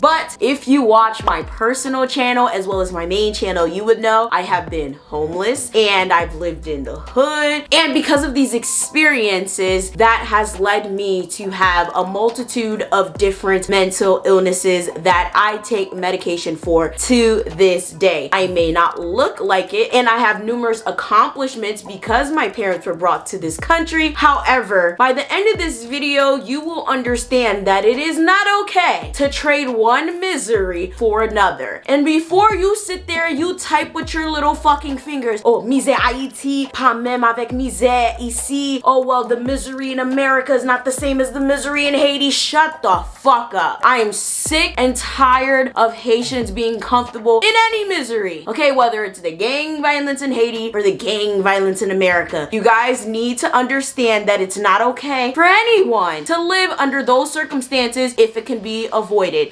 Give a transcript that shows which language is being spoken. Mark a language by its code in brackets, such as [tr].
[en] But if you watch my personal channel as well as my main channel, you would know I have been homeless and I've lived in the hood, and because of these experiences, that has led me to have a multitude of different mental illnesses that I take medication for to this day. I may not look like it, and I have numerous accomplishments accomplishments because my parents were brought to this country. However, by the end of this video, you will understand that it is not okay to trade one misery for another. And before you sit there, you type with your little fucking fingers, oh, [ht] misère Haïti, pas même avec misère ici. [en] Oh, well, the misery in America is not the same as the misery in Haiti. Shut the fuck up. I am sick and tired of Haitians being comfortable in any misery. Okay, whether it's the gang violence in Haiti or the gang violence in America. You guys need to understand that it's not okay for anyone to live under those circumstances if it can be avoided.